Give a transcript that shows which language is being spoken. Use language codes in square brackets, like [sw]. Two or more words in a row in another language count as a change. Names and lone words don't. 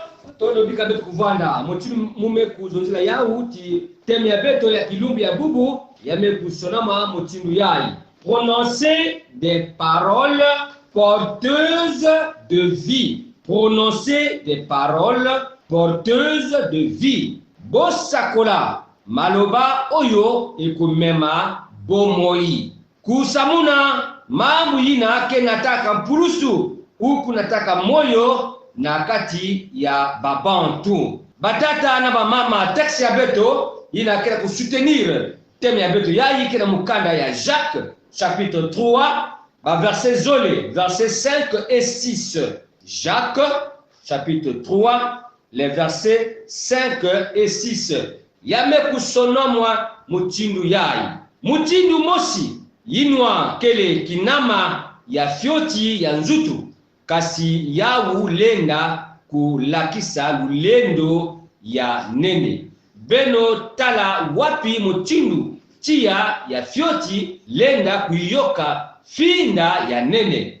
[ktu] Kuvanda motimu mume kuzonzela yauti teme ya beto ya kilumbi ya bubu yamekusonama mutindu yayi. [fr] Prononcer des paroles porteuses de vie. Prononcer des paroles porteuses de vie. [ln] Bosakola maloba oyo ekumema bomoi. [ktu] Kusamuna mambo yina ke nataka mpulusu huku nataka moyo na kati ya babantu. Batata na bamama texte ya beto yina kena kusoutenir teme ya beto yayi kena mukanda ya Jacques [fr] chapitre 3 verset [ktu] zole [fr] verset 5 et 6. Jacques chapitre 3 les versets 5 et 6. [ktu] Yame kusonomwa mutindu yayi. Mutindu mosi yinwa kele kinama ya fyoti ya nzutu kasi yawu lenda kulakisa lulendo ya nene. Beno tala wapi mutindu tia ya fyoti lenda kuyoka finda ya nene.